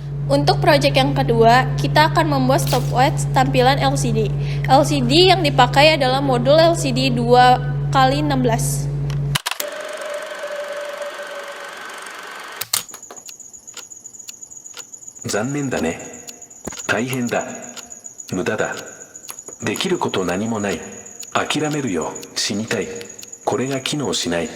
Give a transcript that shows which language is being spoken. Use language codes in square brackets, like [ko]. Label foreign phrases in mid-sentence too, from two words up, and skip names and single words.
[id] Untuk proyek yang kedua, kita akan membuat stopwatch tampilan LCD. LCD yang dipakai adalah modul LCD 2x16. [ja] 残念だね。大変だ。無駄だ。できること何もない。諦めるよ。死にたい。これが機能しない。